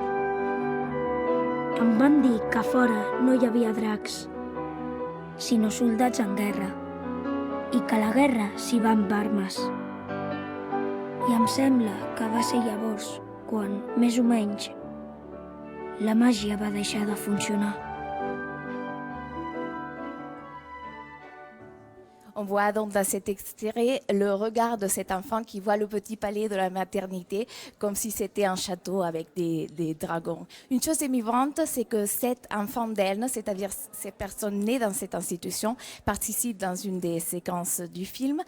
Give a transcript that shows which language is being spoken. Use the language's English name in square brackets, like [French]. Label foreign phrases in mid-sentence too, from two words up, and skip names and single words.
[Catalan] Em van dir que fora no hi havia dracs, sinó soldats en guerra, i que la guerra s'hi va amb armes. I em sembla que va ser llavors quan, més o menys, la màgia va deixar de funcionar. [French] On voit donc dans cet extrait le regard de cet enfant qui voit le petit palais de la maternité comme si c'était un château avec des dragons. Une chose émouvante, c'est que cet enfant d'Elne, c'est-à-dire ces personnes nées dans cette institution, participent dans une des séquences du film.